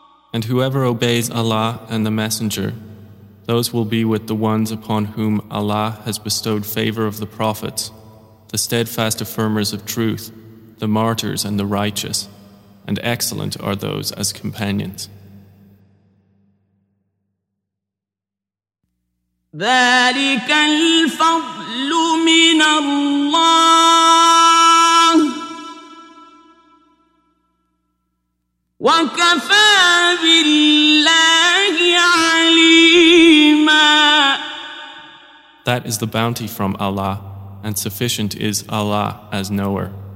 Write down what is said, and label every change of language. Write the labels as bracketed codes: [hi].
[en] And whoever obeys Allah and the Messenger, those will be with the ones upon whom Allah has bestowed favor of the prophets, the steadfast affirmers of truth, the martyrs and the righteous, and excellent are those as companions. [ar] ذلك الفضل من الله وكفى بالله عليما. [en] That is the bounty from Allah, and sufficient is Allah as knower.